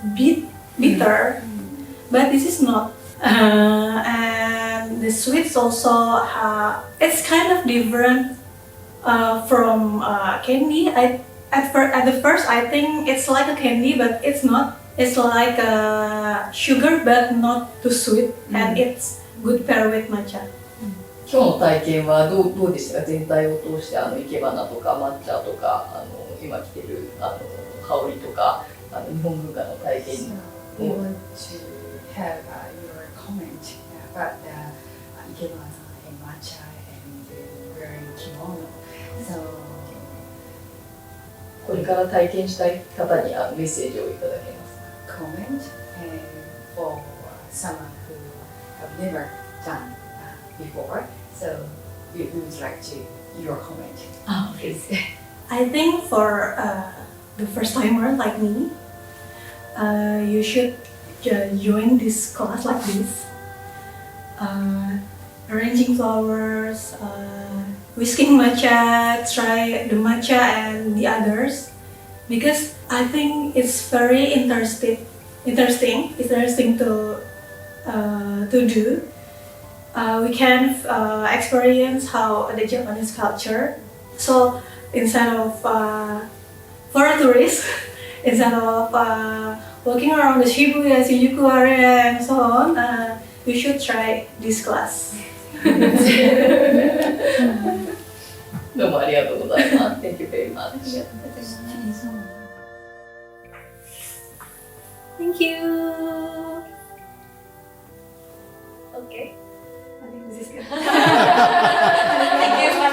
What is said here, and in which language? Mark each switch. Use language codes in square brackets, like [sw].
[en] bitter, but this is not. And the sweets also, it's kind of different from candy. At the first I think it's like a candy, but it's not. It's like sugar, but not too sweet, and it's good pair with matcha. [ja] 今日の体験はどうでしたか？全体を通して生け花とか抹茶とか今着てる香りとか日本文化の体験 [en] We want to have your comment about the ikebana and matcha and wearing kimono. So [ja] これから体験したい方にメッセージをいただけますか？ [en] comment and for someone who have never done before. So we would like to your comment. Please. I think for the first timer like me, you should join this class like this. Arranging flowers, whisking matcha, try the matcha and the others, because I think it's very interesting to do. We can experience how the Japanese culture. So instead of for a tourist, instead of walking around the Shibuya, Shinjuku area and so on, you should try this class. [ja] どうもありがとうございます。 [en] Thank you very much. Thank you. Okay. I think this is good. Thank you.